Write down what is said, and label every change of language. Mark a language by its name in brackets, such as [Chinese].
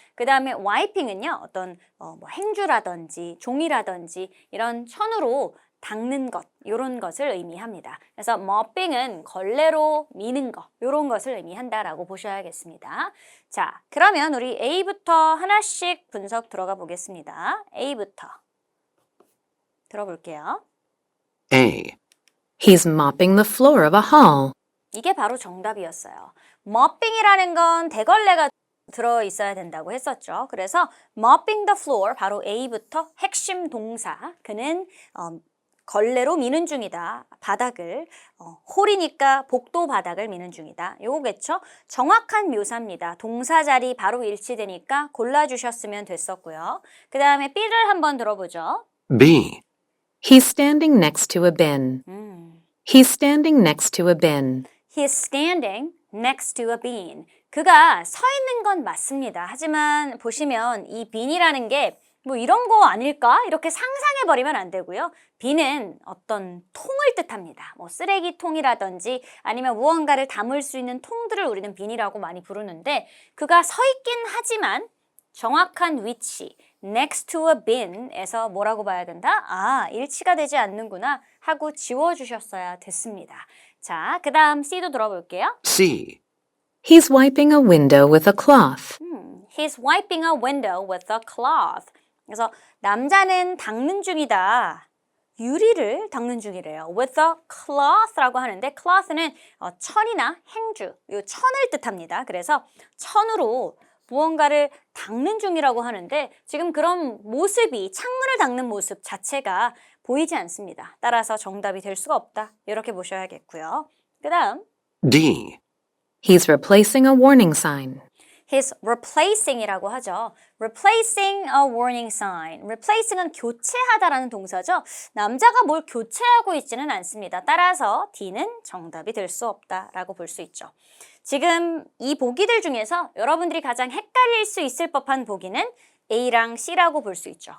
[Korean] 그 다음에 와이핑은요, 어떤 행주라든지 종이라든지 이런 천으로 닦는 것, 이런 것을 의미합니다. 그래서 mopping은 걸레로 미는 것, 이런 것을 의미한다라고 보셔야겠습니다. 자, 그러면 우리 A부터 하나씩 분석 들어가 보겠습니다. A부터 들어볼게요. [English] A. He's mopping the floor of a hall. [Korean] 이게 바로 정답이었어요. mopping이라는 건 대걸레가 들어있어야 된다고 했었죠. 그래서 [English] mopping the floor, [Korean] 바로 A부터 핵심 동사. 그는 걸레로 미는 중이다. 바닥을, 홀이니까 복도 바닥을 미는 중이다. 요거겠죠? 정확한 묘사입니다. 동사 자리 바로 일치되니까 골라주셨으면 됐었고요. 그 다음에 B를 한번 들어보죠. [English] B. He's standing next to a bin. He's standing next to a bin. He's standing next to a bin. [Korean] 그가 서 있는 건 맞습니다. 하지만 보시면 이 bin이라는 게 뭐 이런 거 아닐까? 이렇게 상상해버리면 안 되고요. bin은 어떤 통을 뜻합니다. 뭐 쓰레기통이라든지 아니면 무언가를 담을 수 있는 통들을 우리는 bin이라고 많이 부르는데 그가 서 있긴 하지만 정확한 위치, [English] next to a bin [Korean] 에서 뭐라고 봐야 된다? 아, 일치가 되지 않는구나 하고 지워주셨어야 됐습니다. 자, 그 다음 C도 들어볼게요. [English] C. He's wiping a window with a cloth. He's wiping a window with a cloth. [Korean] 그래서 남자는 닦는 중이다. 유리를 닦는 중이래요. [English] With a cloth [Korean] 라고 하는데 cloth는 천이나 행주, 요 천을 뜻합니다. 그래서 천으로 무언가를 닦는 중이라고 하는데 지금 그런 모습이 창문을 닦는 모습 자체가 보이지 않습니다. 따라서 정답이 될 수가 없다. 이렇게 보셔야겠고요. 그 다음 [English] D. He's replacing a warning sign. He's replacing [Korean] 이라고 하죠. [English] Replacing a warning sign. [Korean] Replacing은 교체하다라는 동사죠. 남자가 뭘 교체하고 있지는 않습니다. 따라서 D는 정답이 될 수 없다라고 볼 수 있죠. 지금 이 보기들 중에서 여러분들이 가장 헷갈릴 수 있을 법한 보기는 A랑 C라고 볼 수 있죠.